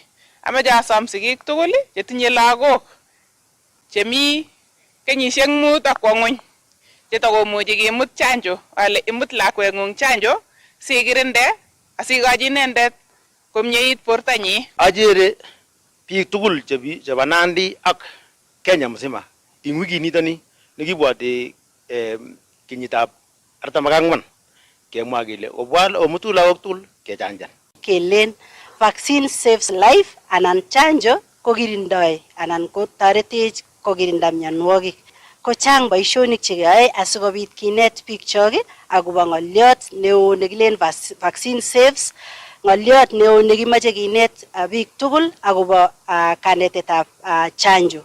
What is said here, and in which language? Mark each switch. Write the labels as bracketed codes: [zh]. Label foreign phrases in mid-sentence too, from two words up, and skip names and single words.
[kln] Amache asom sigik tugul chetinye lagok chemi kenyisiek 5 akwo ng'wony chetakomuchi kimut chanjo ale imut lakweng'ung chanjo sikirinde asikochi inendet komyeit bortanyi. Ajere biik tugul chebo Nandi ak Kenya mzima ing wikit nitoni nekibwoti kenyitab 44 kemwa kele obwal omutu lagok tugul kechanjan. Kelen [en] vaccine saves life [kln] anan chanjo kokirindoi anan kotoretech kokirinda mionwogik. Ko chang boisionik chekeyoe asikobit kinet biik chok akobo ng'oliot neo nekilen [en] vaccine saves, [kln] ng'oliot neo nekimache kinet biik tugul akobo kanetetab chanjo.